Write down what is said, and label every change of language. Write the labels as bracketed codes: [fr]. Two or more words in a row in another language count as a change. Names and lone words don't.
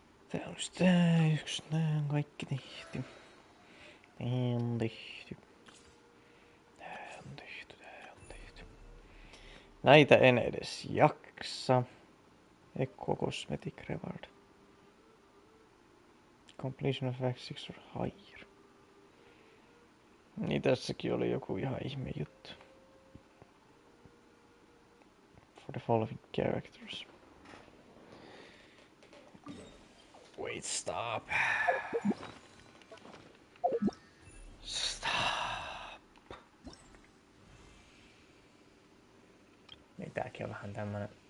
[fi] Tää olisi tää yksi, nää on kaikki tehty. Tää on tehty. Tää on tehty, tää on tehty. Näitä en edes jaksa. [en] Eco Cosmetic Reward. Completion of Act 6 or higher. [fi] Niin tässäkin oli joku ihan ihme juttu. [en] For the following characters. Wait, stop. Stop. [fi] Niin tääkin on vähän tämmönen.